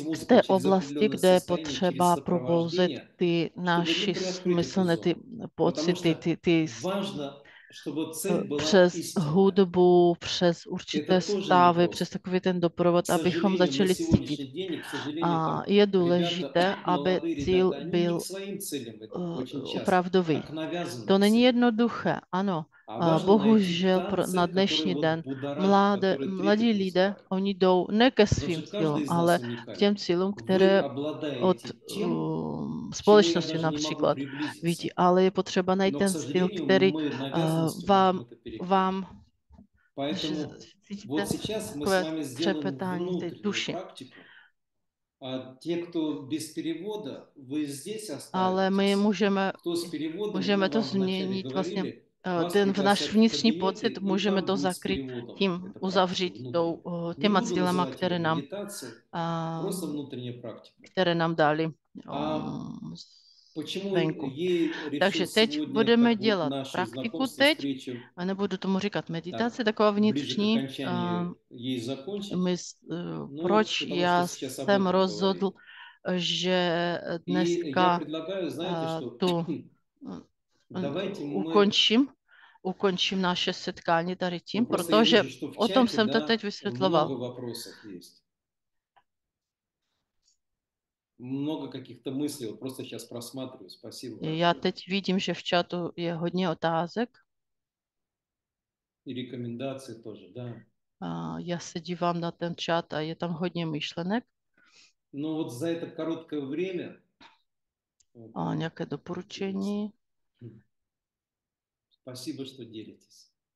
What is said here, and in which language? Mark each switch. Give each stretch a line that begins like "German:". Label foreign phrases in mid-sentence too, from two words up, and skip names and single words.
Czech: v
Russian: музыку,
Czech: té
Russian: через
Czech: oblasti,
Russian: определенное
Czech: kde je
Russian: состояние, через
Czech: potřeba probouzet
Russian: сопровождение,
Czech: ty
Russian: чтобы, ну,
Czech: naši
Russian: приоткрыть эту
Czech: smyslné, ty
Russian: зону. Потому
Czech: pocity,
Russian: что
Czech: ty
Russian: важно, чтобы цель была
Czech: přes
Russian: истинная.
Czech: hudbu, přes určité
Russian: Это тоже не
Czech: stavy, přes
Russian: просто.
Czech: takový ten
Russian: К
Czech: doprovod, abychom
Russian: сожалению, на
Czech: začali cítit.
Russian: сегодняшний день, и, к sожалению,
Czech: A
Russian: там
Czech: je
Russian: ребята,
Czech: důležité, aby
Russian: молодые
Czech: cíl
Russian: ребята, они не
Czech: byl
Russian: к своим целям идут очень часто, а
Czech: opravdový.
Russian: к навязанным
Czech: To není
Russian: целям.
Czech: jednoduché, ano.
Russian: А важно найти
Czech: Bohužel
Russian: та
Czech: na
Russian: цель, которая
Czech: dnešní
Russian: вот
Czech: den
Russian: будоражит, которая
Czech: mladí
Russian: трепет
Czech: lidé,
Russian: вызывает.
Czech: oni jdou ne ke
Russian: Потому
Czech: svým
Russian: что каждый
Czech: cílům,
Russian: из nás
Czech: ale k těm
Russian: уникален.
Czech: cílům,
Russian: Вы
Czech: které od
Russian: обладаете тем, к čemu я
Czech: společnosti
Russian: даже не могу
Czech: například
Russian: приблизиться.
Czech: vidí, ale je potřeba najít
Russian: Но, к
Czech: ten styl,
Russian: сожалению,
Czech: který
Russian: мы навязанностью
Czech: vám,
Russian: можем это перекрыть.
Czech: vám
Russian: Поэтому
Czech: cítíte
Russian: вот сейчас мы с
Czech: takové
Russian: вами сделаем
Czech: třepetání v té
Russian: внутреннюю
Czech: duši.
Russian: практику. А те, кто без перевода, вы здесь
Czech: Ale my
Russian: останетесь. Кто с переводом, мы
Czech: můžeme to
Russian: вам vначале
Czech: změnit vlastně.
Russian: говорили, вас
Czech: Ten náš
Russian: пригласят в
Czech: vnitřní
Russian: кабинет,
Czech: pocit
Russian: и
Czech: můžeme
Russian: там
Czech: to
Russian: будет с
Czech: zakrýt
Russian: переводом
Czech: tím,
Russian: эта практика
Czech: uzavřít
Russian: внутренняя. Не
Czech: těma
Russian: буду
Czech: cílema,
Russian: называть ее медитацией, просто внутренняя практика.
Czech: které nám dali
Russian: А почему
Czech: venku.
Russian: ей решил
Czech: Takže teď
Russian: сегодня
Czech: budeme
Russian: так вот
Czech: dělat
Russian: наше
Czech: praktiku
Russian: знакомство,
Czech: teď,
Russian: встречу
Czech: a nebudu tomu říkat meditace,
Russian: так
Czech: taková
Russian: ближе к
Czech: vnitřní.
Russian: окончанию ей закончить? Ну,
Czech: Proč
Russian: потому
Czech: já
Russian: что сейчас об
Czech: jsem
Russian: этом
Czech: rozhodl,
Russian: говорим.
Czech: že
Russian: И я
Czech: dneska
Russian: предлагаю, знаете, что
Czech: tu
Russian: давайте мы...
Czech: ukončím naše setkání tady tím,
Russian: Ну, просто я
Czech: protože
Russian: вижу, что в
Czech: o tom
Russian: чате,
Czech: jsem to
Russian: да,
Czech: teď
Russian: много
Czech: vysvětloval.
Russian: вопросов есть. Много каких-то мыслей. Вот просто сейчас просматриваю. Спасибо
Czech: Já
Russian: большое.
Czech: teď vidím, že v chatu je hodně otázek.
Russian: И рекомендации тоже, да.
Czech: Já se dívám na ten chat a je tam hodně myšlenek
Russian: Но вот за это короткое время... вот,
Czech: a nějaké doporučení.
Russian: Спасибо, что делитесь.